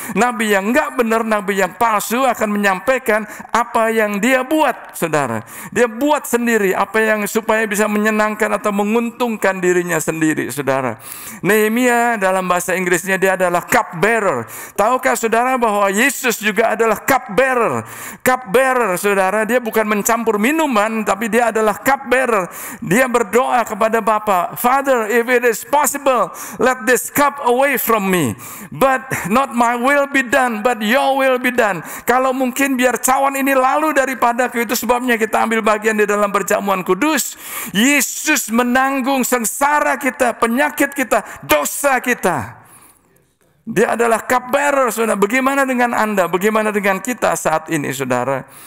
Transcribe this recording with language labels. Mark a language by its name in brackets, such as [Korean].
[Indonesian] Nabi yang enggak benar, nabi yang palsu akan menyampaikan apa yang dia buat, saudara. Dia buat sendiri apa yang supaya bisa menyenangkan atau menguntungkan dirinya sendiri, saudara. Nehemia dalam bahasa Inggrisnya dia adalah cup bearer. Tahukah saudara bahwa Yesus juga adalah cup bearer? Cup bearer, saudara, dia bukan mencampur minuman, tapi dia adalah cup bearer. Dia berdoa kepada Bapa, [English] Father, if it is possible, let this cup away from me, but not my will be done, but your will be done. [Indonesian] Kalau mungkin biar cawan ini lalu daripadaku. Itu sebabnya kita ambil bagian di dalam perjamuan kudus. Yesus menanggung sengsara kita, penyakit kita, dosa kita. Dia adalah cup bearer, saudara. Bagaimana dengan Anda? Bagaimana dengan kita saat ini, saudara?